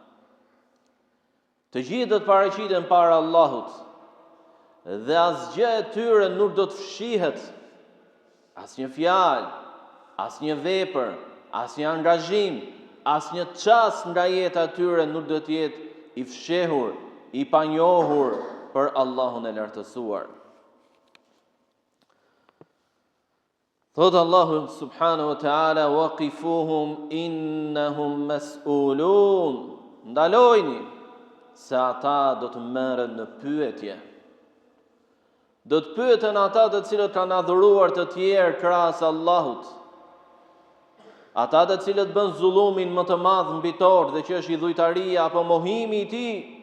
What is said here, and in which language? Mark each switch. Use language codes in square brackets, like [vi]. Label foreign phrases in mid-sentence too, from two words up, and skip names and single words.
[sq] Të gjithë do të paraqiten para Allahut, dhe asgjë e tyre nuk do të fshihet, asnjë fjalë, asnjë vepër, asnjë angazhim, asnjë çast nga jeta e tyre nuk do të jetë i fshehur, i panjohur për Allahun e lartësuar. Thot Allahu [ar] سبحانه وتعالى, وقفوهم إنهم مسؤولون. [sq] Ndalojni, se ata do të merren në pyetje. Do të pyeten ata të cilët kanë adhuruar të tjerë krahas Allahut. Ata të cilët bën zullumin më të madh mbi tokë dhe që është idhujtaria apo mohimi i tij.